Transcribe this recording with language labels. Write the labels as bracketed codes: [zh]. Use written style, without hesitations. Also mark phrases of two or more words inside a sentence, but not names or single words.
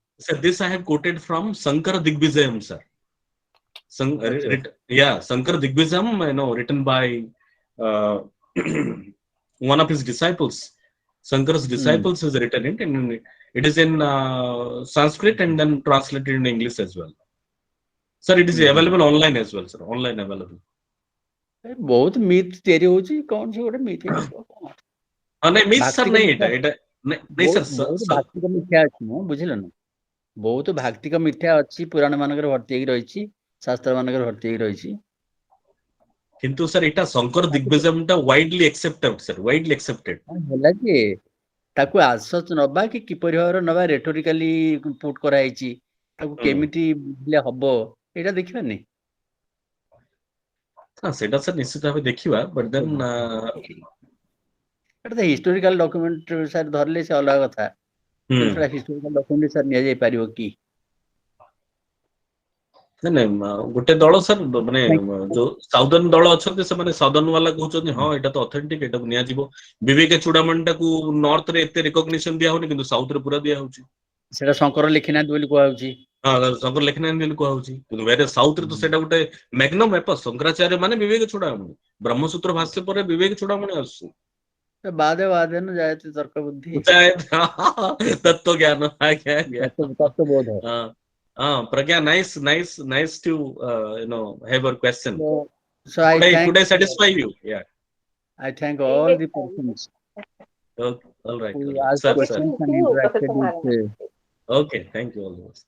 [en] sir, this I have quoted from Sankara Digvijayam, sir. Sankara Digvijayam, written by one of his disciples. Shankara's disciples has written it, and it is in Sanskrit and then translated in English as well. Sir, it is available online as well, sir. Online available. [or] बहुत मिथ ତିଆରି ହଉଛି କଣ ସେ ଗୋଟେ ମିଥ ନାଇଁ ମିଥ sir ନାଇଁ ଏଟା ନାଇଁ sir ବହୁତ ଭାକ୍ତିକ ମିଥ୍ୟା ଅଛି ମୁଁ ବୁଝିଲ ନା ବହୁତ ଭାକ୍ତିକ ମିଥ୍ୟା ଅଛି ପୁରାଣ ମାନଙ୍କରେ ଭର୍ତ୍ତି ହେଇକି ରହିଛି ଶାସ୍ତ୍ର ମାନଙ୍କରେ ଭର୍ତ୍ତି ହେଇକି ରହିଛି କିନ୍ତୁ sir ଏଟା ଶଙ୍କର ଦିଗ୍ବିଜୟ ଟା [en] widely accepted sir, widely accepted [or] ହେଲା ଯେ ତାକୁ ଆସଚ ନବା କି କିପରି ଭାବରେ ନବା [en] rhetorically put [or] କରାଯାଇଛି ତାକୁ କେମିତି ବୁଝିଲେ ହବ ଏଇଟା ଦେଖିବାନି ସେଟା sir ନିଶ୍ଚିତ ଭାବେ ଦେଖିବା [en] but then [or] ଏଟା ତ [en] historical document [or] ସାର୍ ଧରିଲେ ସେ ଅଲଗା କଥା ସେଟା [en] historical document [or] ସାର୍ ନିଆଯାଇ ପାରିବ କି ନାଇଁ ଗୋଟେ ଦଳ ସାର୍ ମାନେ ଯୋଉ ସାଉଦର୍ନ ଦଳ ଅଛନ୍ତି ସେମାନେ ସାଉଦର୍ନ ବାଲା କହୁଛନ୍ତି ହଁ ଏଟା ତ ଅଥେଣ୍ଟିକ ଏଟାକୁ ନିଆଯିବ ବିବେକ ଚୂଡାମଣିଟାକୁ ନର୍ଥ ରେ ଏତେ ରିକଗ୍ନିସନ ଦିଆ ହଉନି କିନ୍ତୁ ସାଉଥ ରେ ପୁରା ଦିଆ ହଉଛି ସେଟା ଶଙ୍କର ଲେଖିନାହାନ୍ତି ବୋଲି କୁହାଯାଉଛି ହଁ ଶଙ୍କର ଲେଖିନାହାନ୍ତି ବୋଲି କୁହାଯାଉଛି କିନ୍ତୁ ସାଉଥ ରେ ତ ସେଟା ଗୋଟେ [la] magnum opus [or] ଶଙ୍କରାଚାର୍ଯ୍ୟ ମାନେ ବିବେକ ଚୂଡାମଣି ବ୍ରହ୍ମସୂତ୍ର ଭାଷ୍ୟ ପରେ ବିବେକ ଚୂଡାମଣି ଆସୁଛି [sa] ବାଦେ ନ ଯାୟତେ ତର୍କ ବୁଦ୍ଧି [or] ତତ୍ତ୍ୱ ଜ୍ଞାନ ଆଜ୍ଞା ତତ୍ତ୍ୱବୋଧ [en] Pragya, nice to have your question. So I thank today satisfy you. Yeah. I thank all the persons Okay, all right. who All right. asked Sir, questions and interacted with okay, thank you all the best.